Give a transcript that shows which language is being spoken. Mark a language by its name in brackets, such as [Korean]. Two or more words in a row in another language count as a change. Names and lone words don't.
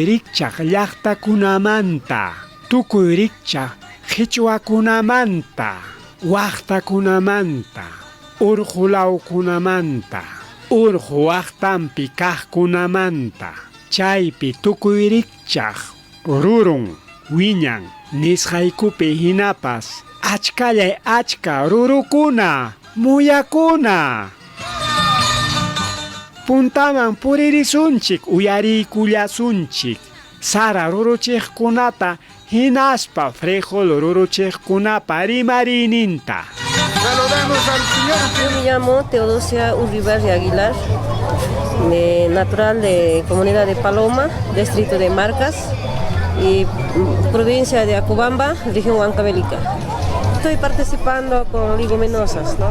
[Quechua] rikchaq llaqtakunamanta, tukuy rikchaq qhichwakunamanta, waqtakunamanta, urqulawkunamanta, urqu waqtanpi kaqkunamanta, chaypi tukuy rikchaq rurun wiñan nisqaykupi hinapas achkallay achka rurukuna muyakuna. Puntaman puririsunchik uyariykullasunchik sara ruruchiqkunata hinaspa frijol ruruchiqkunapa rimariyninta. [Spanish] Saludamos al señor. Yo me llamo Teodosia Urribarri Aguilar, natural de Comunidad de Paloma, distrito de Marcas y provincia de Acobamba, región Huancavelica. Estoy participando con leguminosas, ¿no?